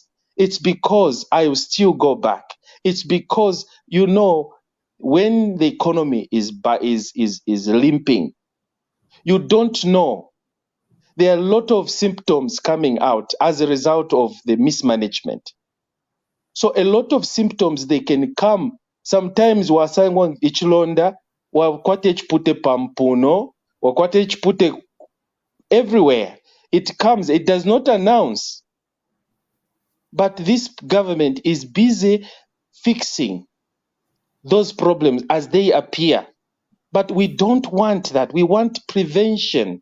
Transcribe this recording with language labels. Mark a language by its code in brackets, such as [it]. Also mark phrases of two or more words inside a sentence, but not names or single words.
[en] It's because I will still go back. It's because, when the economy is limping, you don't know. There are a lot of symptoms coming out as a result of the mismanagement. So a lot of symptoms, they can come. [bem] Sometimes wasangwa ichilonda, wakwate chipute pampuno, wakwate chipute everywhere. [en] It comes, it does not announce. But this government is busy fixing those problems as they appear. But we don't want that. We want prevention.